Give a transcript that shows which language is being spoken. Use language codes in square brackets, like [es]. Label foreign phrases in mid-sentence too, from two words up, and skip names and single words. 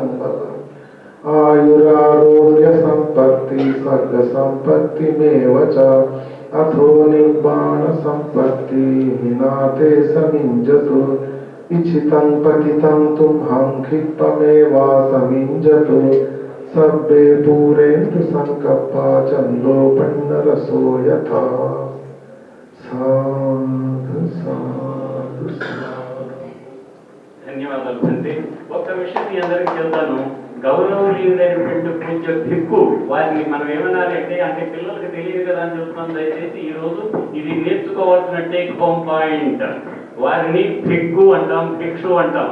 [pi] बलम् आयुरारोग्य संपत्ति सर्ग संपत्तिमेव च अथो निर्वाण संपत्ति हिनाते समिञ्जतु इच्छितं पतितं तुम्हं क्षिप्तमेवा समिञ्जतु सर्वे पूरेन्तु संकप्पा चन्दोपन्नरसो यथा साधु साधु साधु। [te] ధన్యవాదాలు తండ్రి. ఒక్క విషయం మీ అందరికీ చెప్తాను. గౌరవనీయులైనటువంటి పూజ్య భిక్కు వారిని మనం ఏమనాలి అంటే పిల్లలకి తెలియదు కదా అని చెప్తున్నాం. దయచేసి ఈ రోజు ఇది నేర్చుకోవాల్సిన [en] take home point. [te] వారిని భిక్కు అంటాం, భిక్షు అంటాం.